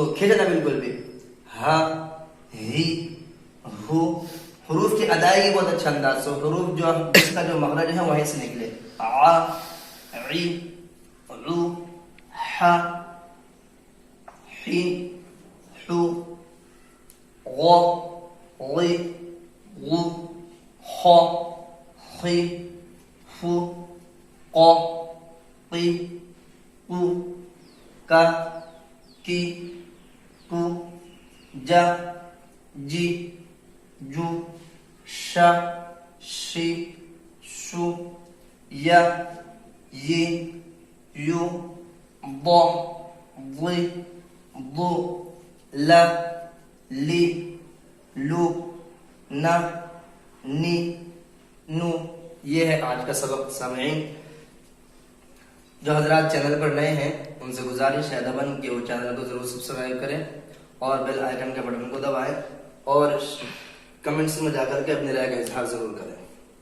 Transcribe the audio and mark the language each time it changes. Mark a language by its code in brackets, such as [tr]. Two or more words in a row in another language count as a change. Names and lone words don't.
[ur] کھجنا بالکل بھی ہا ہی ہو. حروف کی ادائیگی بہت اچھا انداز سے، حروف جو جس کا جو مخرج ہے وہیں سے نکلے. [ar] آ عی عو ہا حی حو غ غی غو خ خی فو ق قی قو کا کی کو جا جی جو شا شی شو یا یہ یو ض ضی ضو لا لی لو نا نی نو. [ur] یہ ہے آج کا سبق. سامعین جو حضرات چینل پر نئے ہیں ان سے گزارش ہے ادباً کہ وہ چینل کو ضرور سبسکرائب کریں اور بیل آئیکن کے بٹن کو دبائیں اور کمنٹس میں جا کر کے اپنی رائے کا اظہار ضرور کریں.